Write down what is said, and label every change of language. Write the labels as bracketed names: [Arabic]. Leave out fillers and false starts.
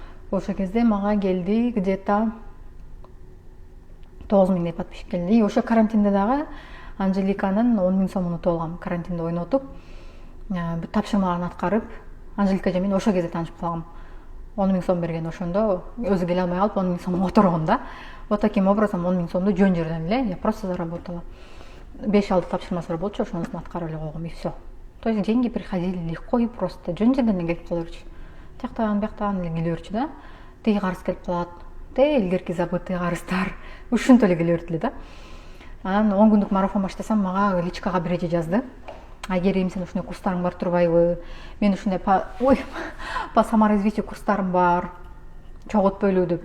[Kyrgyz] Ошол кезде мага келди [Russian] где-то 9000 подписчик [Kyrgyz] келди. И ошо карантинде дагы Анжеликанын 10 000 сомун утуп алгам. Карантинде ойнотуп, тапшырмаларын аткарып, Анжелика же мен ошол кезде таанышып калгам. 10 000 сом берген ошондо, өзү келе албай калып 10 000 сом отурган да. [Russian] Вот таким образом [Kyrgyz] 10 000 сомду жөн жерден эле [Russian] я просто заработала. [Kyrgyz] 5-6 тапшырмасы бар болчу, ошонусун аткарып эле койгом, и все. [Russian] То есть деньги приходили легко и просто. [Kyrgyz] Жөн жерден эле келип кала берчү. Тияктан бияктан эле келе берчү да. Тиги карыз келип калат. Илгерки забытый карыздар. Ушинтип эле келе берди эле да. Анан 10 күндүк марафон баштасам, мага личкага бир эже жазды. Айгерим, сен ушундай курстарың бар турбайбы? Мен ушундай [Russian] по саморазвитию [Kyrgyz] курстарым бар. Чогут бөлүү деп.